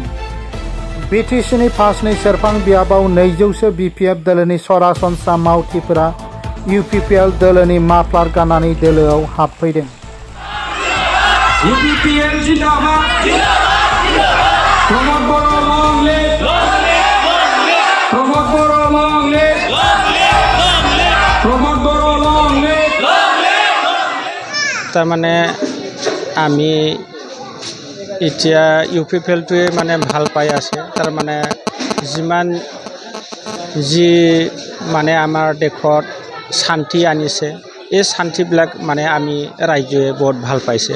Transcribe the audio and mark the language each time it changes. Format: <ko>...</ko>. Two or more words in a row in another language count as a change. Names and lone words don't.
<brx>BTCनि फासनै सेरफां बियाबाव 200सो BPF दोलोनि सरासनस्रा मावथिफोरा UPPL दोलोनि माफ्लार गाननानै दोलोआव हाबफैदों। UPPL जिंदाबाद। प्रमोद बर'</brx> <en>long live। प्रमोद बर' long live। प्रमोद बर' long live।</en> <as>তাৰমানে আমি এতিয়া UPPLটোৱে মানে ভাল পাই আছে। তাৰমানে যিমান যি মানে আমাৰ দেশত শান্তি আনিছে, এই শান্তিবিলাক মানে আমি ৰাইজে বহুত ভাল পাইছে।</as>